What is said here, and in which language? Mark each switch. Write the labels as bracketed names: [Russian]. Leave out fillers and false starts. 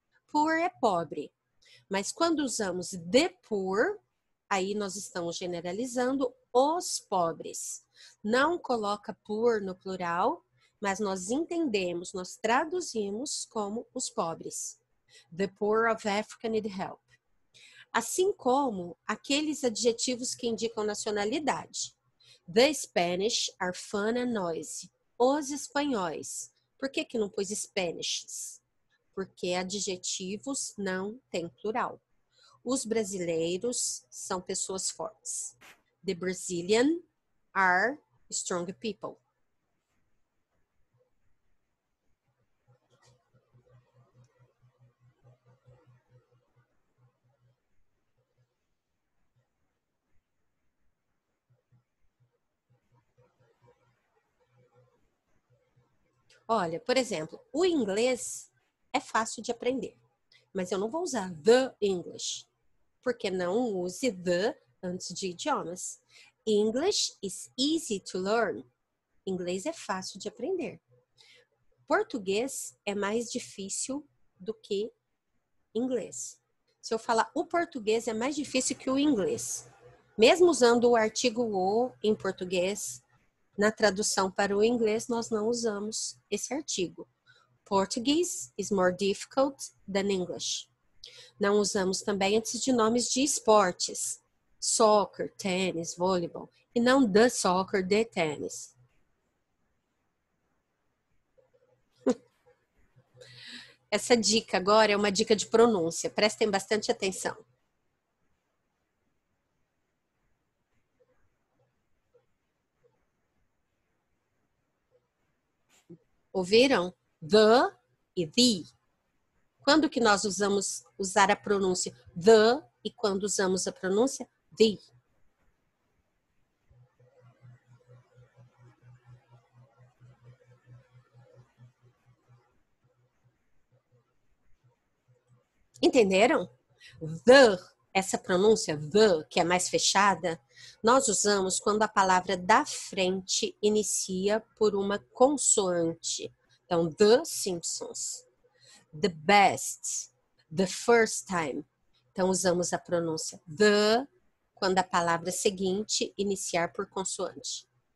[Portuguese] poor é pobre. Mas quando usamos the poor, aí nós estamos generalizando os pobres. Não coloca poor no plural, mas nós entendemos, nós traduzimos como os pobres. [English] The poor of Africa need help. [Portuguese] Assim como aqueles adjetivos que indicam nacionalidade. [English] The Spanish are fun and noisy. [Portuguese] Os espanhóis. Por que não pôs Spanishes? Porque adjetivos não têm plural. Os brasileiros são pessoas fortes. [English] The Brazilian are strong people. [Portuguese] Olha, por exemplo, o inglês é fácil de aprender, mas eu não vou usar the English, porque não use the antes de idiomas. [English] English is easy to learn. [Portuguese] Inglês é fácil de aprender. Português é mais difícil do que inglês. Se eu falar o português é mais difícil que o inglês. Mesmo usando o artigo o em português, na tradução para o inglês, nós não usamos esse artigo. [English] Portuguese is more difficult than English. [Portuguese] Não usamos também antes de nomes de esportes. Soccer, tênis, vôleibol. E não the soccer, the tênis. Essa dica agora é uma dica de pronúncia. Prestem bastante atenção. Ouviram? The e the. Quando que nós usar a pronúncia the e quando usamos a pronúncia the? Entenderam? The, essa pronúncia the, que é mais fechada, nós usamos quando a palavra da frente inicia por uma consoante. Então, The Simpsons, the best, the first time. Então, usamos a pronúncia the quando a palavra seguinte iniciar por consoante.